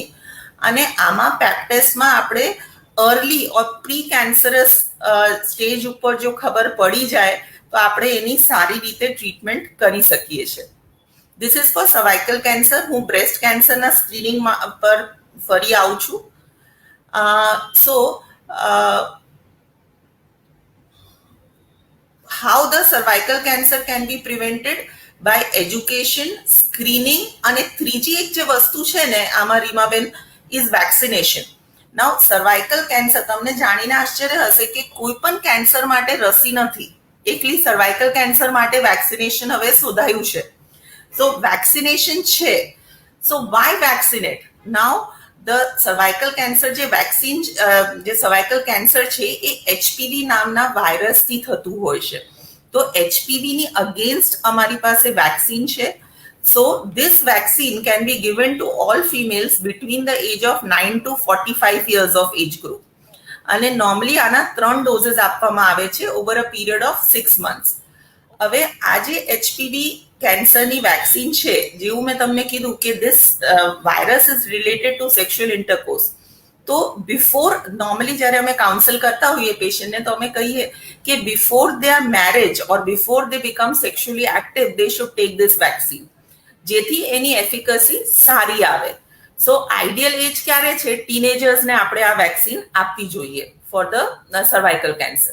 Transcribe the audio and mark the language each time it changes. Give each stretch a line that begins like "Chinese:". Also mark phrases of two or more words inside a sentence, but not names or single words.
Gujarati: અને આમાં પેપ ટેસ્ટમાં આપણે
English: early or pre cancerous stage
Gujarati: ઉપર જો ખબર પડી જાય તો આપણે એની સારી રીતે ટ્રીટમેન્ટ કરી શકીએ છીએ.
English: This is for cervical cancer.
Gujarati: હું બ્રેસ્ટ કેન્સરના સ્ક્રીનિંગ પર ફરી આવું છું.
English: સો how the cervical cancer can be prevented by education, screening
Gujarati: અને ત્રીજી એક જે વસ્તુ છે ને આમાં
English: રીમાબેન is vaccination. Now cervical cancer
Gujarati: તમને જાણીને આશ્ચર્ય હશે કે કોઈ પણ કેન્સર માટે રસી નથી, એકલી સર્વાઇકલ કેન્સર માટે વેક્સિનેશન હવે શોધાયું છે.
English: So vaccination છે. So why vaccinate? Now the cervical cancer
Gujarati: જે વેક્સિન જે સર્વાઇકલ કેન્સર છે એ એચપીવી નામના વાયરસથી થતું હોય છે. તો એચપીવીની અગેન્સ્ટ અમારી પાસે વેક્સિન છે.
English: So this vaccine can be given to all females between the age of 9 to 45 years of age group.
Gujarati: અને નોર્મલી આના 3 ડોઝીસ આપવામાં આવે છે
English: over a period of 6 months.
Gujarati: હવે આ જે એચપીવી કેન્સરની વેક્સિન છે, જેવું મેં તમને કીધું કે
English: this virus is related to sexual intercourse.
Gujarati: તો બિફોર નોર્મલી જ્યારે અમે કાઉન્સલ કરતા હોઈએ પેશન્ટને તો અમે કહીએ કે
English: before their marriage or before they become sexually active they should take this vaccine,
Gujarati: જેથી એની એફિકસી સારી આવે. સો
English: ideal age
Gujarati: ક્યારે છે? ટીનેજર્સને આપણે આ વેક્સિન આપવી જોઈએ
English: for the cervical cancer.